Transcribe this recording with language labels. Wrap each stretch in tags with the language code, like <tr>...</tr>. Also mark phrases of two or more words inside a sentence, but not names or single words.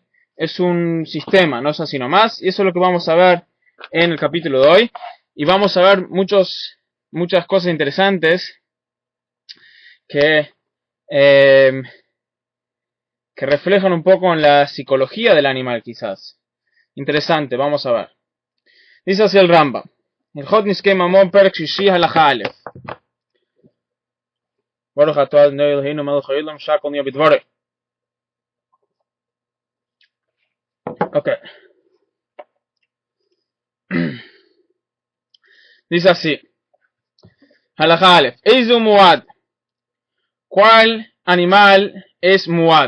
<es>Es un sistema, no es así nomás. Y eso es lo que vamos a ver en el capítulo de hoy. Y vamos a ver muchas cosas interesantes que, eh, que reflejan un poco en la psicología del animal quizás. Interesante, vamos a ver. Dice así el Rambam.</es> <he>הלכות נזקי ממון פרק שישי הלכה א' ברוך אתה אדוני אלוהינו מלך העולם שהכל נהיה בדברו.</he> <es>Ok. Dice así.</es> <he>הלכה אלף. איזו מועד.</he> <es>¿Cuál animal es muad?</es>